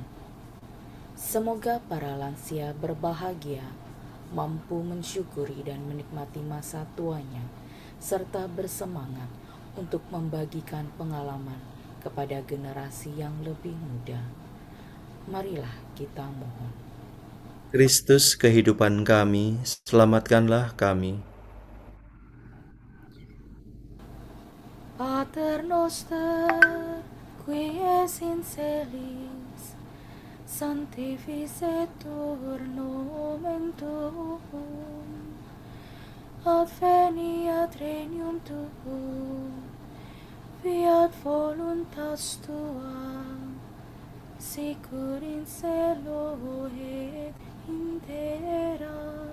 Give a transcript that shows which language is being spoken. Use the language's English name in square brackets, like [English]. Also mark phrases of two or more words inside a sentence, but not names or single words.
[Indonesian] Semoga para lansia berbahagia, mampu mensyukuri dan menikmati masa tuanya, serta bersemangat untuk membagikan pengalaman kepada generasi yang lebih muda. Marilah kita mohon. Kristus kehidupan kami, selamatkanlah kami. [Latin] Pater noster, qui es in celis, sanctificetur nomen tuum, adveniat regnum tuum, fiat voluntas tua, sicur in cielo et in terra.